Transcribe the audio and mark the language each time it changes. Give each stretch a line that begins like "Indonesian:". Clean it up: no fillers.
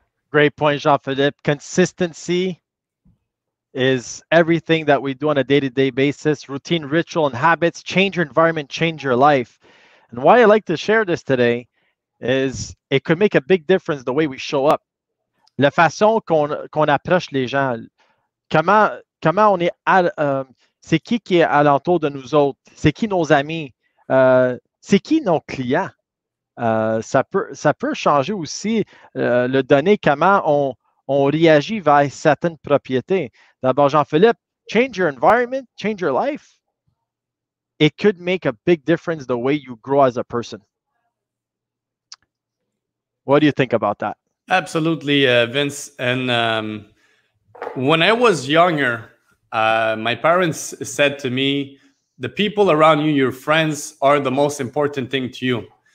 English: Great point, Jean-Philippe. Consistency is everything that we do on a day-to-day basis. Routine, ritual, and habits. Change your environment, change your life. And why I like to share this today is it could make a big difference the way we show up.
French: La façon qu'on approche les gens. Comment on est c'est qui est alentour de nous autres? C'est qui nos amis? C'est qui nos clients? Ça peut changer aussi le donné comment on réagit vers certaines propriétés.
English: D'abord, Jean-Philippe, change your environment, change your life. It could make a big difference the way you grow as a person. What do you think about that? Absolutely, Vince. And when I was younger, my parents said to me, the people around you, your friends, are the most important thing to you.